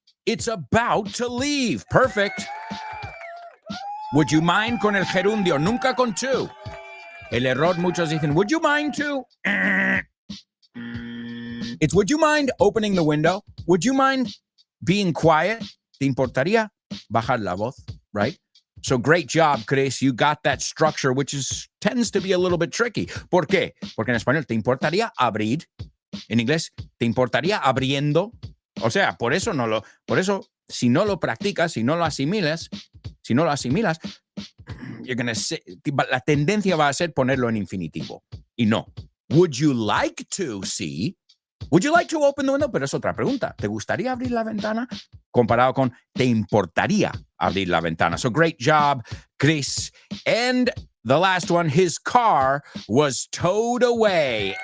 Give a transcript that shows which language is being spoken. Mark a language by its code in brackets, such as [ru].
[en] It's about to leave. Perfect. Would you mind [es] con el gerundio, nunca con to. El error, muchos dicen, [en] would you mind to? It's would you mind opening the window? Would you mind being quiet? [es] ¿Te importaría bajar la voz? [en] Right? So great job, Chris. You got that structure, which tends to be a little bit tricky. [es] ¿Por qué? Porque en español, ¿te importaría abrir? En inglés, ¿te importaría abriendo? O sea, por eso, si no lo practicas, si no lo asimilas, [en] you're gonna say, [es] la tendencia va a ser ponerlo en infinitivo. Y no. [en] Would you like to see? Would you like to open the window? [es] Pero es otra pregunta. ¿Te gustaría abrir la ventana? Comparado con, ¿te importaría abrir la ventana? [en] So great job, Chris. And the last one, his car was towed away.